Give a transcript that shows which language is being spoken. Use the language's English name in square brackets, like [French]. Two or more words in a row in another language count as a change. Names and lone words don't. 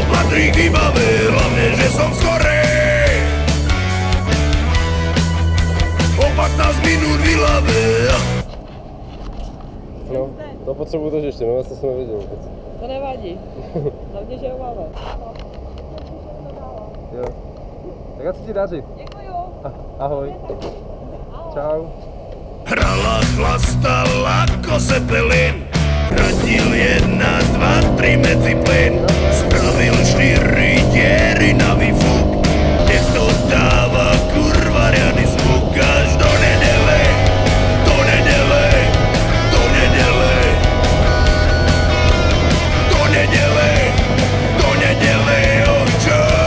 [Slovak] Patrik vybavil, hlavne, že som skorej. O 15 minút vylavé. [Czech] No, to potřebuju to ještě, no, já jsem nevěděl vůbec. To nevadí, hlavně, že ho máme. Jo. Tak ať se ti daří. Děkuju. Ahoj. Čau. [Slovak] Hrala, chlastala ako Zeppelin. Radil 1, 2, 3 medzi plyn. Spravil 4 diery na výfuk. Nech to dáva kurva riadny zvuk. Až do nedele, do nedele, do nedele, do nedele, do nedele, očo.